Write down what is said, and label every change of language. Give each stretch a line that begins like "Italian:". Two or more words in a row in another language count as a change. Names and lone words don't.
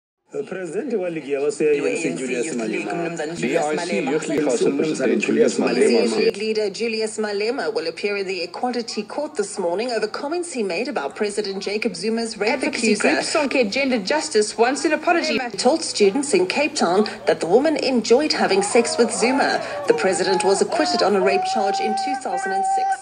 Tswana: President wa ligi ya wase ANC Julius Malema.
English: The ANC Youth League President Julius Malema. Youth leader Julius Malema will appear in the Equality Court this morning over comments he made about President Jacob Zuma's rape Advocacy accuser. group Sonke Gender Justice wants an apology. Malema told students in Cape Town that the woman enjoyed having sex with Zuma. The president was acquitted on a rape charge in 2006.